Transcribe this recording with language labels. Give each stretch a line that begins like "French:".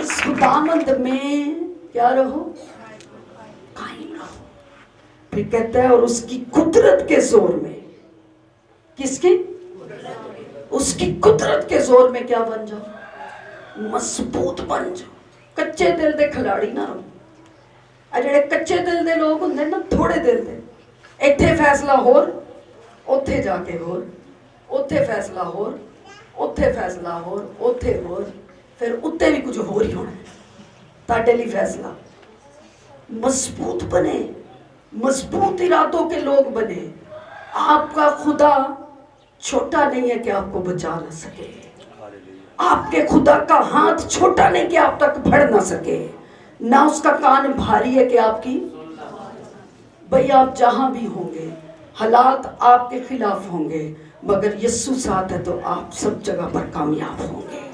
Hindi: उस खुदावंद में क्या रहो? कायम रहो। फिर कहता है और उसकी कुदरत के जोर में, किसकी? उसकी कुदरत के जोर में क्या बन जाओ? मजबूत बन जाओ।
Punjabi: कच्चे दिल दे खिलाड़ी ना रहो। ਜਿਹੜੇ ਕੱਚੇ ਦਿਲ ਦੇ ਲੋਕ ਹੁੰਦੇ ਨਾ, ਥੋੜੇ ਦਿਲ ਦੇ, ਇੱਥੇ ਫੈਸਲਾ ਹੋਰ, ਉੱਥੇ ਜਾ ਕੇ ਹੋਰ, ਉੱਥੇ ਫੈਸਲਾ ਹੋਰ, ਉੱਥੇ ਫੈਸਲਾ ਹੋਰ, ਉੱਥੇ ਹੋਰ, ਫਿਰ ਉੱਤੇ ਵੀ ਕੁਝ ਹੋਰ ਹੀ ਹੋਣਾ। ਤੁਹਾਡੇ ਲਈ
Hindi: फैसला मजबूत बने, मजबूत इरादों के लोग बने। आपका खुदा छोटा नहीं है कि आपको बचा ना सके। आपके खुदा का हाथ छोटा नहीं कि आप तक बढ़ ना सके, ना उसका कान भारी है कि आपकी, भाई आप जहां भी होंगे हालात आपके खिलाफ होंगे, मगर यीशु साथ है तो आप सब जगह पर कामयाब होंगे।